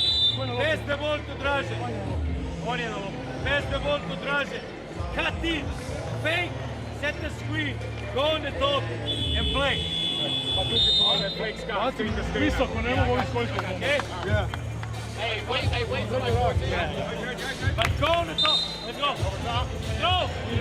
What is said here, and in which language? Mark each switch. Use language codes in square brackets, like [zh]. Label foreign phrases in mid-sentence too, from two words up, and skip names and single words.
[en] Pass the ball to Dražen. [sr] On je na lopu. [en] Pass the ball to Dražen. Cut in. Fake. Set the screen. Go on the top and play. [sr] Visoko, ne mogu iskoristiti. [en] Okay? Yeah. Hey, wait for my board. But go on the top. Let's go. Go.